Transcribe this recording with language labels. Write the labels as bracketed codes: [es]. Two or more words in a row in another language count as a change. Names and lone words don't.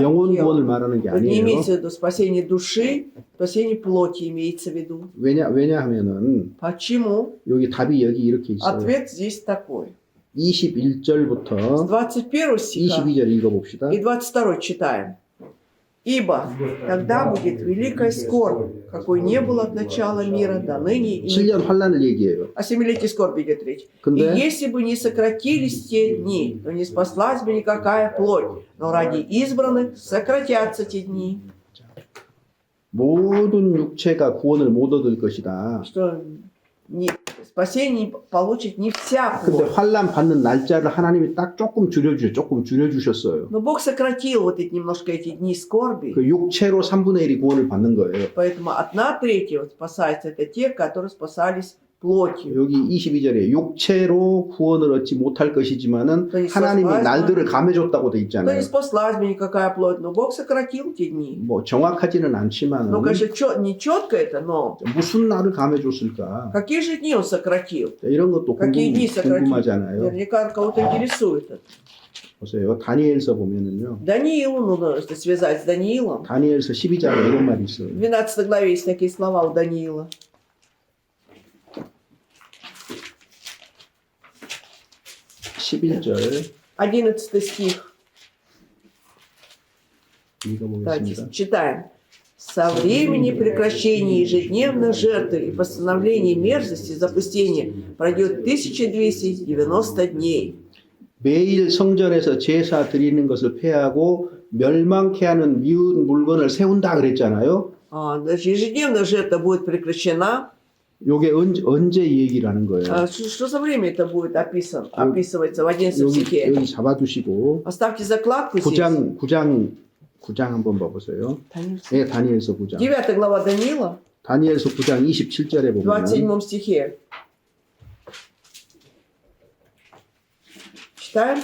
[ko] 영혼 [ru] телом. [ko] 구원을 말하는 게 [ru] Вот не [ko] 아니에요. [ru] имеется в виду спасение души, спасение плоти имеется в виду. [ko] 왜냐하면은 [ru] Почему? [ko] 여기 답이 여기 이렇게 있어요. [ru] Ответ здесь такой. [ko] 21절부터 [ru] С 21 стиха [ko] 22절 읽어봅시다. [ru] и 22 читаем. «Ибо тогда будет великая скорбь, какой не было от начала мира до ныне и [ko] 7년 환란을 얘기해요. [ru] о 7-летней скорби идет речь. И [ko] 근데 [ru] если бы не сократились те дни, то не спаслась бы никакая плоть, но ради избранных сократятся те дни». [ko] 모든 육체가 구원을 못 얻을 것이다. [ru] Что спасение получит не вся [ko] 근데 [ru] плоть. [ko] 환란 받는 날짜를 하나님이 딱 조금 줄여주셨어요. [ru] Но Бог сократил вот эти немножко эти дни скорби. [ko] 그 육체로 3분의 1이 구원을 받는 거예요. [ru] Поэтому 1/3 вот спасается. Это те, которые спасались плотью. [ko] 여기 22절에 육체로 구원을 얻지 못할 것이지만은 또 이 하나님이 [ru] спасла- [ko] 날들을 감해줬다고 돼 [ru] То [ko] 있잖아요. [ru] не спаслась бы никакая плоть, но Бог сократил те дни. [ko] 뭐 정확하지는 않지만 [ru] Ну, конечно, не четко это, но [ko] 무슨 날을 감해줬을까? [ru] какие же дни Он сократил? [ko] 이런 것도 [ru] какие дни сократил? [ko] 궁금하잖아요. [ru] Наверняка кого-то интересует это. [ko] 보세요. 다니엘서 보면은요. [ru] Даниилу нужно это связать с Даниилом. [ko] 다니엘서 12장에 이런 말이 있어요. [ru] В 12 главе есть такие слова у Даниила. [ko] 11절 [ru] 11 стих. Давайте [ko] 읽어보겠습니다. [ru] читаем. «Со времени прекращения ежедневных жертв и постановления мерзости запустения пройдет 1290 дней». [ko] 매일 성전에서 제사 드리는 것을 폐하고 멸망케 하는 미운 물건을 세운다 그랬잖아요. [ru] Значит, ежедневная жертва будет прекращена. [ko] 요게 언제 이 얘기라는 거예요. [ru] Что за время это будет описывается в 11 [ko] 여기, [ru] стихе? [ko] 여기 잡아두시고 [ru] Оставьте закладку здесь. [ko] 9장 한번 봐보세요. 예, 다니엘서 9장. [ru] 9 глава Даниила, [ko] 다니엘서 9장 27절에 [ru] в [ko] 보면 [ru] 27 стихе. Читаем.